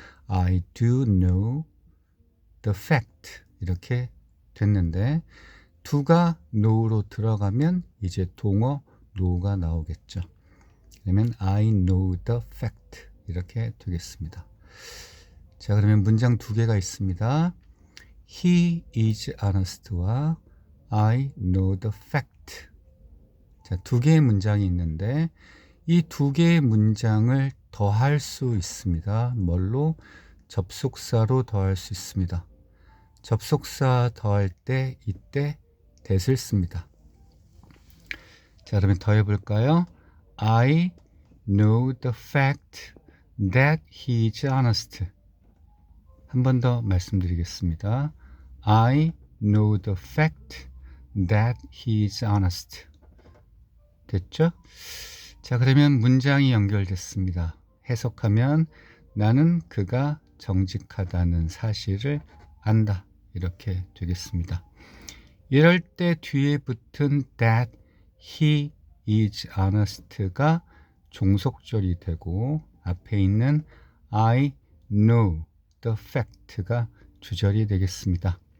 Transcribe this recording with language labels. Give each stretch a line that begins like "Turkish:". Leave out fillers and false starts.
English: I do know the fact
Korean: 이렇게 됐는데 do가 know로 들어가면 이제 동어 know가 나오겠죠. 그러면
English: I know the fact
Korean: 이렇게 되겠습니다. 자, 그러면 문장 두 개가 있습니다.
English: he is honest와 I know the fact.
Korean: 자, 두 개의 문장이 있는데 이 두 개의 문장을 더할 수 있습니다. 뭘로? 접속사로 더할 수 있습니다. 접속사 더할 때 이때 that을 씁니다. 자, 그러면 더해 볼까요?
English: I know the fact that he is honest.
Korean: 한 번 더 말씀드리겠습니다.
English: I know the fact that he is honest.
Korean: 됐죠? 자, 그러면 문장이 연결됐습니다. 해석하면 나는 그가 정직하다는 사실을 안다. 이렇게 되겠습니다. 이럴 때 뒤에 붙은
English: that he is honest
Korean: 가 종속절이 되고 앞에 있는
English: I know the fact
Korean: 가 주절이 되겠습니다.